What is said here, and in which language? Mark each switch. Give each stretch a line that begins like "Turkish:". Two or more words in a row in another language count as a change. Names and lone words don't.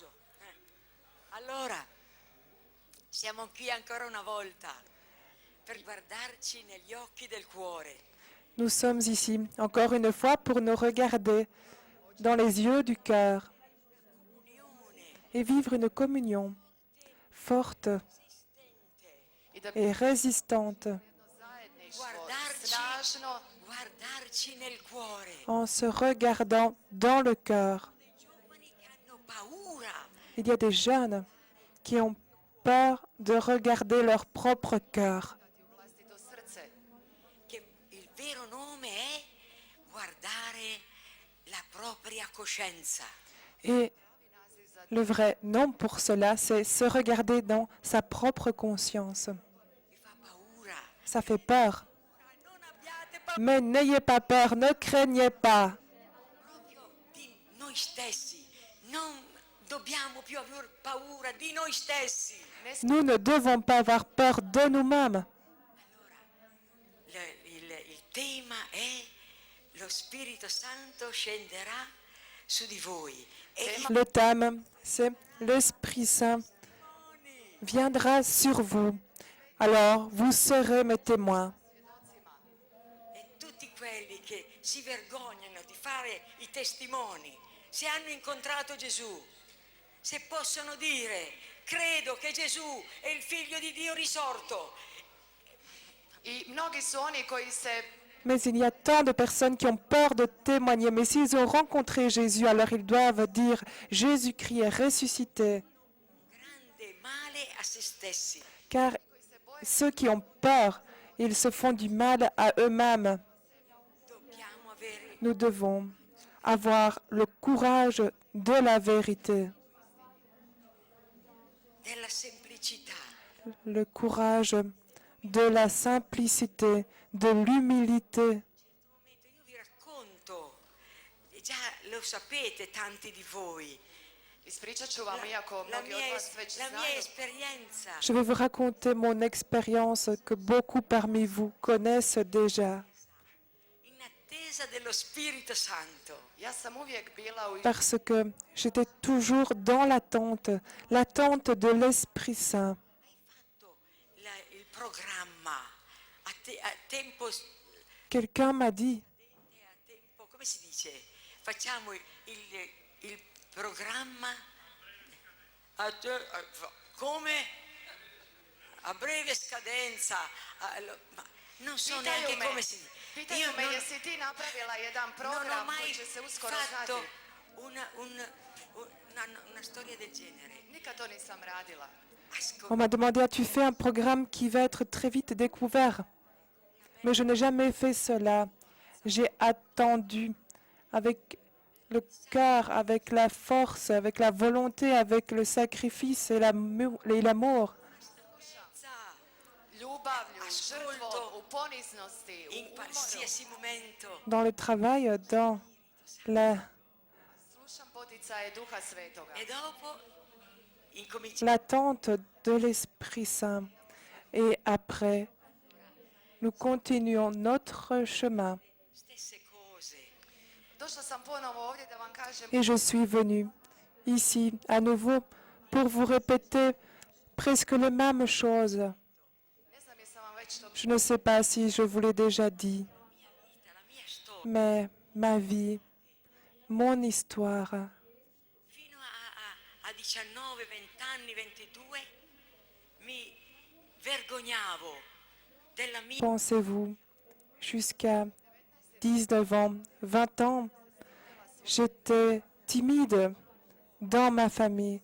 Italian: Allora, siamo qui ancora una volta per guardarci negli occhi del cuore.
French: Nous sommes ici, encore une fois, pour nous regarder dans les yeux du cœur et vivre une communion forte et résistante
Italian: Guardarci nel cuore.
French: en se regardant dans le cœur. Il y a des jeunes qui ont peur de regarder leur propre cœur.
Italian: Il vero nome è guardare la propria coscienza.
French: Et le vrai nom pour cela, c'est se regarder dans sa propre conscience. Ça fait peur. Mais n'ayez pas peur, ne craignez pas.
Italian: Di noi stessi. Non dobbiamo più aver paura di noi stessi.
French: Nous ne devons pas avoir peur de nous-mêmes.
Italian: Il tema è lo Spirito Santo scenderà su di voi.
French: Le thème, c'est l'Esprit Saint viendra sur vous. Alors, vous serez mes témoins.
Italian: E tutti quelli che si vergognano di fare i testimoni, se hanno incontrato Gesù, se possono dire, credo che Gesù è il Figlio di Dio risorto.
French: Mais il y a tant de personnes qui ont peur de témoigner. Mais s'ils ont rencontré Jésus, alors ils doivent dire Jésus-Christ est ressuscité.
Italian: Grande male a se stessi.
French: Car ceux qui ont peur, ils se font du mal à eux-mêmes.
Italian: Dobbiamo avere
French: Nous devons avoir le courage de la vérité,
Italian: della semplicità.
French: le courage de la simplicité, de l'humilité.
Italian: Io vi racconto, e già lo sapete tanti di voi,
Croatian: Ispričat ću vam, iako
Italian: la
Croatian: mnogi od
Italian: mia,
Croatian: vas već
Italian: la mia
Croatian: znaju.
Italian: esperienza.
French: Je vais vous raconter mon expérience que beaucoup parmi vous connaissent déjà.
Italian: In attesa dello Spirito Santo.
Croatian: Ja sam uvijek bila u
French: Parce que j'étais toujours dans l'attente de l'Esprit Saint.
Italian: Il programma a tempo,
French: Quelqu'un m'a dit,
Italian: come si dice? Facciamo il programma come a breve scadenza, ma non so
Croatian: Pitaju
Italian: neanche
Croatian: me,
Italian: come si...
Croatian: pitaju
Italian: Io
Croatian: me
Italian: non,
Croatian: jesi ti napravila jedan
Italian: non ho
Croatian: program
Italian: mai
Croatian: koji će se uskoro
Italian: fatto
Croatian: znati.
Italian: una storia del genere.
Croatian: Nikad to nisam radila.
French: On m'a demandé, as-tu fait un programme qui va être très vite découvert? Mais je n'ai jamais fait cela. J'ai attendu avec le cœur, avec la force, avec la volonté, avec le sacrifice et l'amour.
Croatian: Ljubavlju,
Italian: Ascolto
Croatian: žrtvom, u poniznosti, u
Italian: In
Croatian: umoru.
Italian: qualsiasi momento.
French: Dans le travail, dans
Croatian: Slušam poticaje Duha Svetoga.
Italian: E dopo incominci
French: l'attente de l'Esprit Saint. Et après, nous continuons notre chemin.
Italian: stesse cose.
Croatian: Došla sam ponovo ovdje da vam kažem
French: Et je suis venue ici à nouveau pour vous répéter presque les mêmes choses.
Croatian: ne znam jesam vam već to
French: Je ne sais pas si je vous l'ai déjà dit,
Italian: La mia storia,
French: mais ma vie, mon histoire,
Italian: fino a 19, 20 anni, 22, mi vergognavo della mia
French: pensez-vous, jusqu'à 19 ans, 20 ans, j'étais timide dans ma famille.